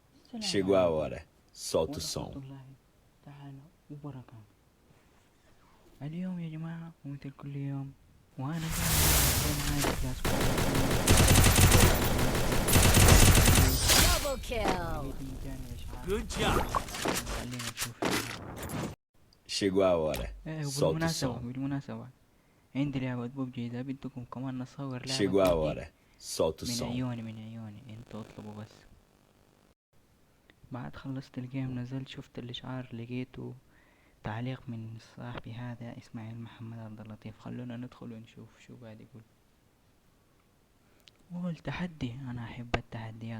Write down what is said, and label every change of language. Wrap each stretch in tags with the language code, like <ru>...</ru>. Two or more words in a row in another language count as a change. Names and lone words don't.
<pt>Chegou a hora. Solta o som.</pt> <ar>الله تعالى وبركاته. اليوم يا جماعة ومثل كل يوم وأنا معايا كلاس</ar> <en>Double kill. Good job.</en> <pt>Chegou a hora. Solta o som.</pt> <ar>بالمناسبة عندي لعبة ببجي إذا بدكم كمان نصور لعبة</ar> <pt>Chegou a PUBG. hora. Solta o</pt> <ar>من</ar> <pt>som.</pt> <ar>عيوني انتوا اطلبوا بس. بعد خلصت الجيم نزلت شفت الإشعار لقيته تعليق من صاحبي هذا إسماعيل محمد عبد اللطيف. خلونا ندخل ونشوف شو قاعد يقول. قول تحدي، أنا أحب التحديات.</ar>